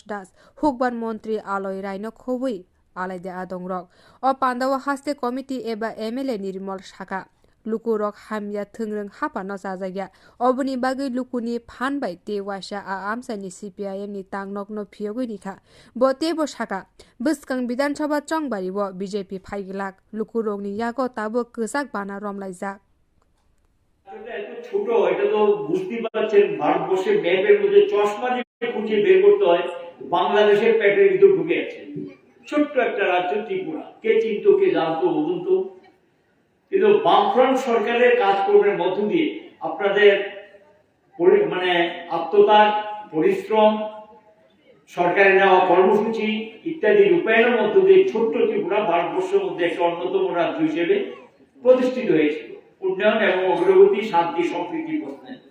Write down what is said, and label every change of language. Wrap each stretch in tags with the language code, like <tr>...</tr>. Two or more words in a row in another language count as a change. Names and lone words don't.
<trp>Das hukban mantri Aloi Raino Khowai alaide adongrok o pandawa haste committee eba MLA nirmal shaka lukurok hamya thungrung hapano sajagya obuni bagi lukuni phan bai te washa a amsani CPIM ni tangnok no Phiyokgui ni kha bote bo shaka buskang Bidhan Sabha chongbari bo BJP phaigilak lukurok ni yago tabo ksak bana romlaijak</trp> <bn>ছোট এটা তো বুঝতে পারছেন ভারতবর্ষের ম্যাপের মধ্যে চশমা দিয়ে খুঁজে বের করতে হয় বাংলাদেশের প্যাটের ভিতর ঢুকে আছে ছোট্ট একটা রাজ্য ত্রিপুরা কে চিনতো কে জানতো বলুন তো কিন্তু বামফ্রন্ট সরকারের কাজকর্মের মধ্য দিয়ে আপনাদের মানে আত্মত্যাগ পরিশ্রম সরকারের নেওয়া কর্মসূচি ইত্যাদি রূপায়ণের মধ্য দিয়ে ছোট্ট ত্রিপুরা ভারতবর্ষের মধ্যে একটা অন্যতম রাজ্য হিসেবে প্রতিষ্ঠিত হয়েছিল উন্নয়ন এবং অগ্রগতি শান্তি সম্প্রীতি প্রশ্নে</bn>